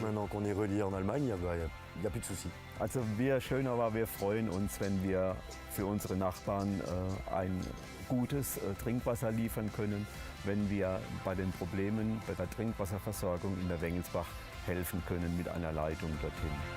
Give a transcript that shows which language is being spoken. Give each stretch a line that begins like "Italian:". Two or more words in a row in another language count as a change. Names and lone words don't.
French: Maintenant qu'on est relié en Allemagne, il n'y a plus de soucis.
German: Also wir schön, aber wir freuen uns, wenn wir für unsere Nachbarn ein gutes Trinkwasser liefern können, wenn wir bei den Problemen bei der Trinkwasserversorgung in der Wengelsbach helfen können mit einer Leitung dorthin.